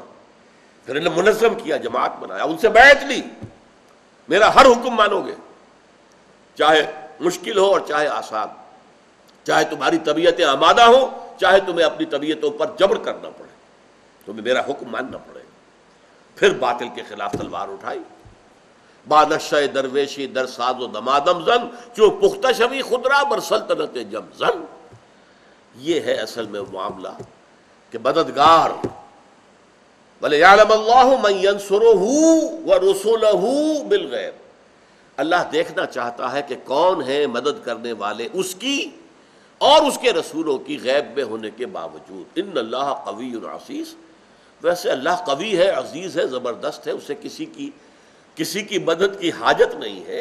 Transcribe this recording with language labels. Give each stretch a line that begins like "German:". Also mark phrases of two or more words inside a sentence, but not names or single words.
Urdu: پھر انہیں منظم کیا، جماعت بنایا، ان سے بیعت لی، میرا ہر حکم مانو گے، چاہے مشکل ہو اور چاہے آسان، چاہے تمہاری طبیعتیں آمادہ ہوں، چاہے تمہیں اپنی طبیعتوں پر جبر کرنا پڑے، تمہیں میرا حکم ماننا پڑے گا۔ پھر باطل کے خلاف تلوار اٹھائی،
Persian: بانشہ درویشی در ساز و دمادم زن، چوں پختہ شوی خودرا بر سلطنت جم زن۔
Urdu: یہ ہے اصل میں معاملہ کہ مددگار،
Arabic: وَلِيَعْلَمَ اللَّهُ مَن يَنصُرُهُ وَرُسُلَهُ بِالْغَيْبِ۔
Urdu: اللہ دیکھنا چاہتا ہے کہ کون ہیں مدد کرنے والے اس کی اور اس کے رسولوں کی غیب میں ہونے کے باوجود۔
Arabic: ان اللہ قوی عزیز،
Urdu: ویسے اللہ قوی ہے، عزیز ہے، زبردست ہے، اسے کسی کی مدد کی حاجت نہیں ہے۔